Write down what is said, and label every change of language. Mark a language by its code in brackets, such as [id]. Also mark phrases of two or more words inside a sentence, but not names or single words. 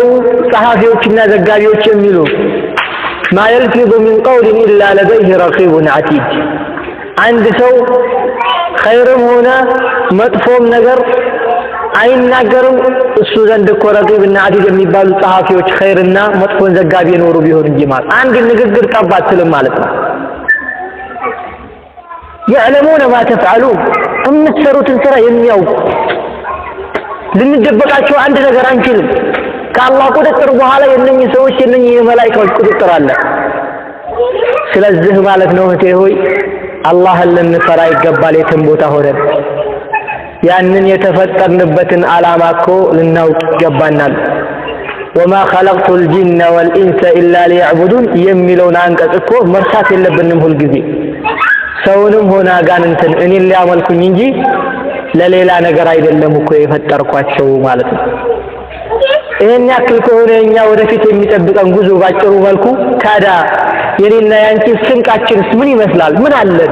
[am] ጸሐፊዎችና ዘጋቢዎች የሚሉ [ar] ما يلفظ من قول إلا لديه رقيب عتيد። [am] አንድ ሰው ኸይርም ሆነ መጥፎም ነገር አይናገርም እሱ ዘንድ እኮ ረቂብና ዓቲድ የሚባሉ ጸሐፊዎች ኸይርና መጥፎን ዘጋቢ የኖሩ ቢሆን እንጂ ማለት አንድ ንግግር ጠብ አትልም ማለት ነው። [ar] يعلمون ما تفعلون [am] የምትሰሩትን ስራ የሚያውቁ ልንደበቃቸው አንድ ነገር አንችልም። ከአላህ ቁጥጥር በኋላ የነኚህ ሰዎች የነኚህ የመላእክቶች ቁጥጥር አለ። ስለዚህ ማለት ነው እህቴ ሆይ አላህን ልንፈራ ይገባል። የትም ቦታ ሆነን ያንን የተፈጠርንበትን ዓላማ እኮ ልናውቅ ይገባናል። [ar] وما خلقت الجن والانس الا ليعبدون [am] የሚለውን አንቀጽ እኮ መርሳት የለብንም ሁልጊዜ። ሰውንም ሆነ አጋንንትን እኔን ሊያመልኩኝ እንጂ ለሌላ ነገር አይደለም እኮ የፈጠርኳቸው ማለት ነው። ይሄን ያክል ከሆነ እኛ ወደፊት የሚጠብቀን ጉዞ ባጭሩ መልኩ ታዲያ የኔና ያንቺ ስንቃችንስ ምን ይመስላል? ምን አለን?